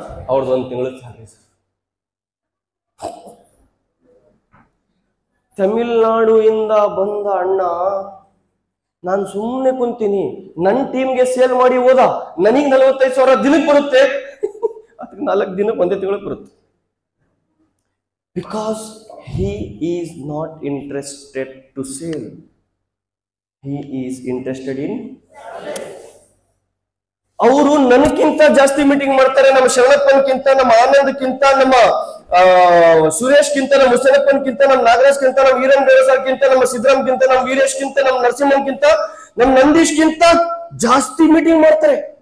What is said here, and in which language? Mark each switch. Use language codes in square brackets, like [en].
[kn] ಅವ್ರದ್ದು 1 ತಿಂಗಳ salary sir. Tamil Nadu ಇಂದ ಬಂದ ಅಣ್ಣ, ನಾನು ಸುಮ್ಮನೆ ಕುಂತೀನಿ, ನನ್ನ ಟೀಮ್ಗೆ ಸೇಲ್ ಮಾಡಿ ಹೋದ, ನನಗೆ 45,000 ದಿನಕ್ಕೆ ಬರುತ್ತೆ. ಅದಕ್ಕೆ 4 ದಿನಕ್ಕೆ 1 ತಿಂಗಳಿಗೆ ಬರುತ್ತೆ. [en] Because he is not interested to sell, he is interested in. [kn] ಅವರು ನನಗಿಂತ ಜಾಸ್ತಿ ಮೀಟಿಂಗ್ ಮಾಡ್ತಾರೆ. ನಮ್ಮ ಶರಣಪ್ಪನ್ಕಿಂತ, ನಮ್ಮ ಆನಂದ್ಕಿಂತ, ನಮ್ಮ ಸುರೇಶ್ಗಿಂತ, ನಮ್ಮ ಹುಸೇನಪ್ಪನ್ಕಿಂತ, ನಮ್ಮ ನಾಗರಾಜ್ಗಿಂತ, ನಮ್ಮ ವೀರೇಂದ್ರ ದೇವಸಾರ್ಗಿಂತ, ನಮ್ಮ ಸಿದ್ದರಾಮ್ಗಿಂತ, ನಮ್ಮ ವೀರೇಶ್ಗಿಂತ, ನಮ್ಮ ನರಸಿಂಹನ್ಗಿಂತ, ನಮ್ಮ ನಂದೀಶ್ಗಿಂತ ಜಾಸ್ತಿ ಮೀಟಿಂಗ್ ಮಾಡ್ತಾರೆ.